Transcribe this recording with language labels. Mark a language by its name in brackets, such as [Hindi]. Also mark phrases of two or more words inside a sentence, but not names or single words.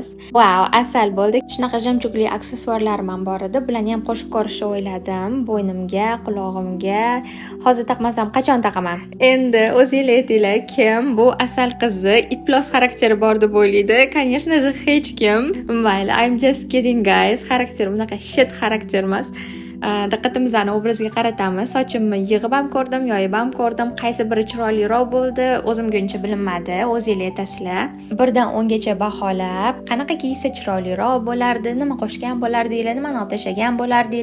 [Uzbek] Wow, asal bo'ldi. Shunaqa jamchukli aksessuarlarim ham bor edi. Bularni ham qo'shib ko'rishni o'yladim. Bo'ynimga, qulog'imga. Hozir taqmasam qachon taqaman? Endi o'zinglar aytinglar, kim bu asal qizi iplos xarakteri bor deb o'ylaydi? [Russian] Конечно же, [Uzbek] hech kim. Mayli, [English] I'm just kidding guys. [Uzbek] Xarakter bunaqa shit xarakter emas. Diqqatimizni obrazga qaratamiz. Sochimni yig'ib ham ko'rdim, yoyib ham ko'rdim. Qaysi biri chiroyliroq bo'ldi, o'zimga uncha bilinmadi. O'zinglar aytasizlar. 1 dan 10 gacha baholab, qanaqa kiysa chiroyliroq bo'lardi, nima qo'shgan bo'lardinglar, nima olib tashlagan bo'lardinglar.